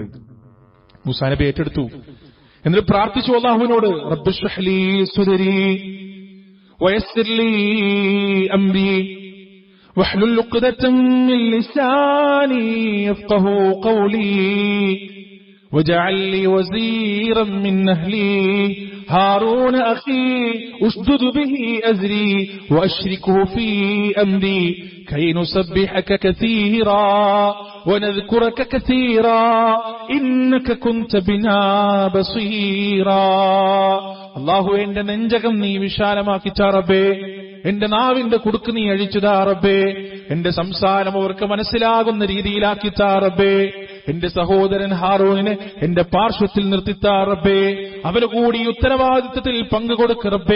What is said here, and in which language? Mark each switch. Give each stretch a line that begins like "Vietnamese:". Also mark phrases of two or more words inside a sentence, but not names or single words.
Malayalam: മൂസാ നബി ഏറ്റെടുത്തു. എന്നിട്ട് പ്രാർത്ഥിച്ചു അല്ലാഹുവിനോട്,
Arabic: رب اشرح لي صدري ويسر لي أمري واحلل عقدة من لساني يفقهوا قولي واجعل لي وزيرا من أهلي هارون أخي أشدد به أزري وأشركه في أمري كي نسبحك كثيرا ونذكرك كثيرا إنك كنت بنا بصيرا.
Malayalam: അല്ലാഹു എന്റെ നെഞ്ചകം നീ വിശാലമാക്കിച്ച റബ്ബേ, എന്റെ നാവിന്റെ കുടുക്ക് നീ അഴിച്ചുതാ റബ്ബേ, എന്റെ സംസാരം അവർക്ക് മനസ്സിലാകുന്ന രീതിയിലാക്കിത്താ റബ്ബേ, എന്റെ സഹോദരൻ ഹാറൂനിനെ എന്റെ പാർശ്വത്തിൽ നിർത്തിത്താ റബ്ബേ, അവന് കൂടി ഉത്തരവാദിത്തത്തിൽ പങ്കുകൊടുക്ക റബ്ബേ.